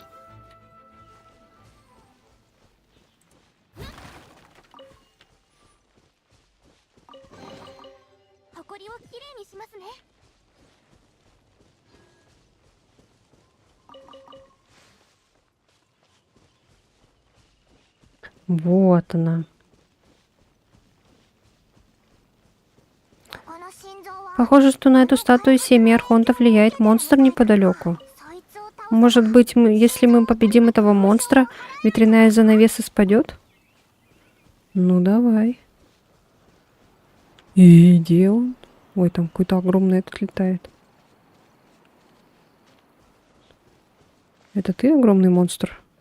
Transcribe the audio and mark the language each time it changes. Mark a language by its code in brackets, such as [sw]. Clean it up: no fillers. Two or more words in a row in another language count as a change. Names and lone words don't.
[ja] 埃をきれいにしますね。 [ru] Вот она. [ja] この心臓は [ru] Похоже, что на эту статую семьи архонтов влияет монстр неподалеку. [ja] そいつを倒す [ru] Может быть, если мы победим этого монстра, ветряная занавеса спадет? Ну, давай. И где он? Ой, там какой-то огромный этот летает. Это ты огромный монстр?